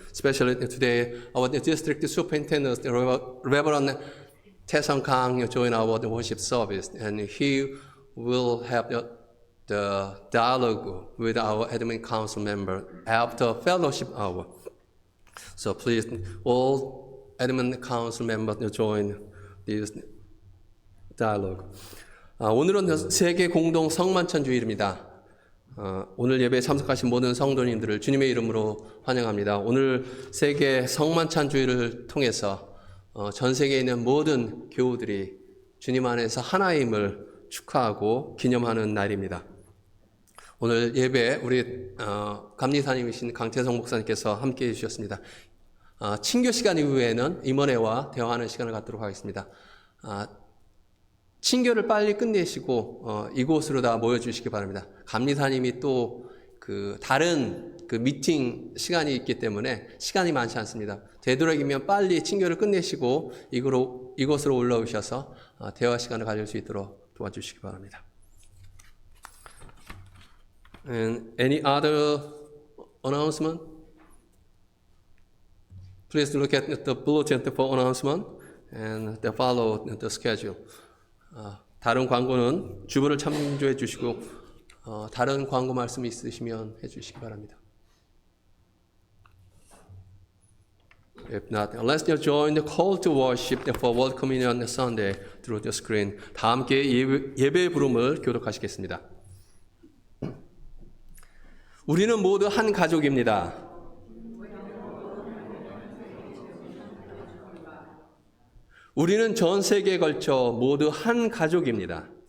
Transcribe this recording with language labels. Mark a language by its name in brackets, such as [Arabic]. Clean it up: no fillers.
[English] Especially today, our district superintendent, Reverend Taesung Kang, join our worship service, and he will have the dialogue with our admin council member after fellowship hour. So please, all admin council members join this dialogue. [Korean] 오늘은 세계 공동 성만찬 주일입니다. 오늘 예배에 참석하신 모든 성도님들을 주님의 이름으로 환영합니다. 오늘 세계 성만찬 주일을 통해서 전 세계에 있는 모든 교우들이 주님 안에서 하나임을 축하하고 기념하는 날입니다. 오늘 예배 우리 감리사님이신 강태성 목사님께서 함께해 주셨습니다. 친교 시간 이후에는 임원회와 대화하는 시간을 갖도록 하겠습니다. 친교를 빨리 끝내시고 이곳으로 다 모여주시기 바랍니다. 감리사님이 또 다른 미팅 시간이 있기 때문에 시간이 많지 않습니다. 되도록이면 빨리 친교를 끝내시고 이곳으로 올라오셔서 대화 시간을 가질 수 있도록 도와주시기 바랍니다. [English] And any other announcement? Please look at the bulletin for announcement and follow the schedule. [Korean] 다른 광고는 주보를 참조해 주시고 다른 광고 말씀 있으시면 해주시기 바랍니다. [English] If not, let's join the call to worship for World Communion Sunday through the screen. [Korean] 다 함께 예배의 부름을 교독하시겠습니다. 우리는 모두 한 가족입니다. 우리는 전 세계에 걸쳐 모두 한 가족입니다.